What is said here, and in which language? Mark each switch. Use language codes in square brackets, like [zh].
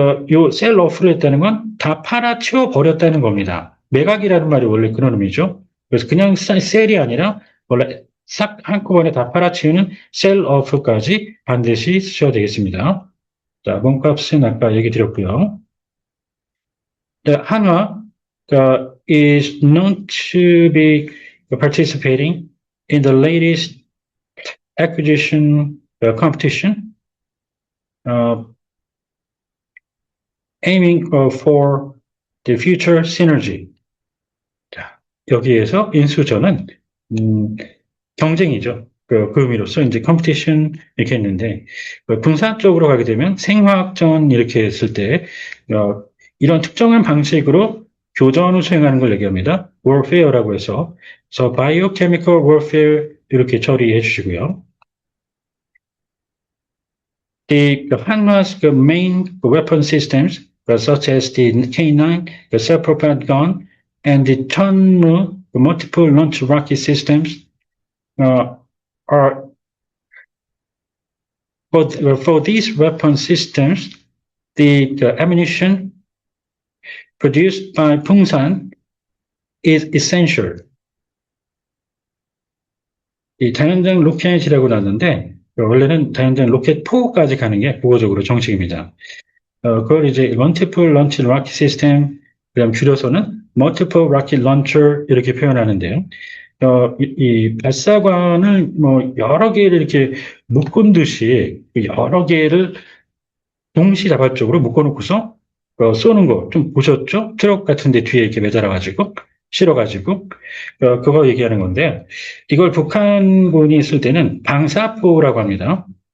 [ko] 요 셀 오프를 했다는 건 다 팔아 치워버렸다는 겁니다. 매각이라는 말이 원래 그런 의미죠. 그래서 그냥 셀이 아니라 원래 싹 한꺼번에 다 팔아치우는 셀 오프까지 반드시 쓰셔야 되겠습니다. 자, 몸값은 아까 얘기 드렸고요. [en] 한화 is known to be participating in the latest acquisition competition, aiming for the future synergy. [ko] 자, 여기에서 인수전은 경쟁이죠. 그 의미로서 이제 컴피티션 이렇게 했는데 군사 쪽으로 가게 되면 생화학전 이렇게 했을 때 이런 특정한 방식으로 교전을 수행하는 걸 얘기합니다. warfare라고 해서 그래서 biochemical warfare 이렇게 처리해 주시고요. [en] The Hanwha's main weapon systems such as the K9, the self-propelled gun, and the Chunmu multiple launch rocket systems are for these weapon systems, the ammunition produced by Pungsan is essential. [ko] 이 다연장 로켓이라고 나왔는데 원래는 다연장 로켓 포까지 가는 게 국어적으로 정식입니다. 그걸 이제 [en] multiple launch rocket system, [ko] 그다음 줄여서는 [en] multiple rocket launcher [ko] 이렇게 표현하는데요. 이 발사관을 뭐 여러 개를 이렇게 묶은 듯이 여러 개를 동시다발적으로 묶어놓고서 쏘는 거 좀 보셨죠? 트럭 같은데 뒤에 이렇게 매달아가지고 실어가지고 그거 얘기하는 건데 이걸 북한군이 쓸 때는 방사포라고 합니다.